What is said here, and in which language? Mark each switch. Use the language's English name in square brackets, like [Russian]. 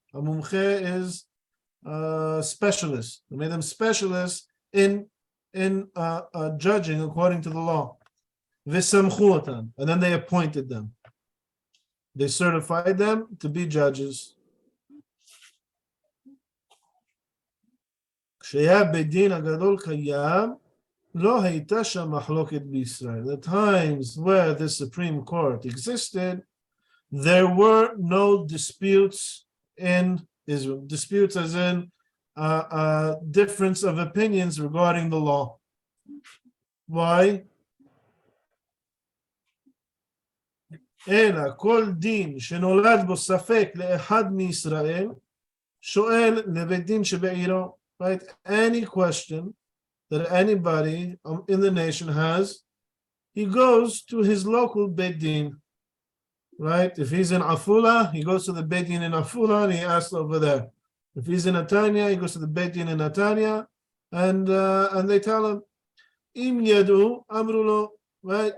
[English] A mumche is specialist. They made them specialists in judging according to the law. [Hebrew] V'samchu otan, [English] and then they appointed them. They certified them to be judges. [Hebrew] כשהיה בית דין הגדול קיים, לא הייתה שם מחלוקת בישראל. [English] The times where the Supreme Court existed, there were no disputes in Israel. Disputes as in difference of opinions regarding the law. Why? [Hebrew] אלא כל דין שנולד בו ספק לאחד מישראל, שואל לבית דין שבעירו. [English] Right? Any question that anybody in the nation has, he goes to his local Beit Din. Right? If he's in Afula, he goes to the Beit Din in Afula and he asks over there. If he's in Netanya, he goes to the Beit Din in Netanya, and they tell him, [Hebrew] Im yadu amru lo. [English] Right?